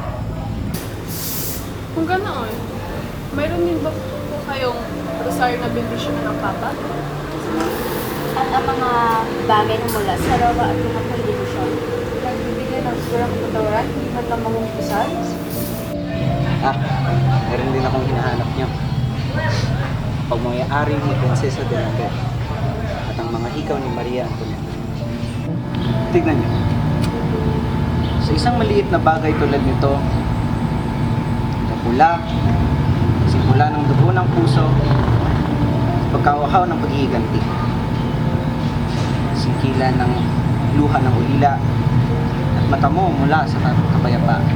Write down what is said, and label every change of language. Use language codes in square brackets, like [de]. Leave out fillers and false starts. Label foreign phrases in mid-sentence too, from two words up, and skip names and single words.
[tl] Kung ganoon, mayroon din ba po kayong rosaryo na bendisyon ng Papa? At ang mga bagay na mula sa Roma at mga kondisyon. Nagbibigay ng sigurang katatawaran, hindi man lang mamumpisan? Meron din akong hinahanap niyo. Pagmayari ni Prinsesa de la Guerra at ang mga hikaw ni Maria Antonieta. Tignan niyo. Sa isang maliit na bagay tulad nito, pula, simula ng dugo ng puso, pagkauhaw ng paghihiganti, singkila ng luha ng ulila, at mata mo mula sa kapayapaan.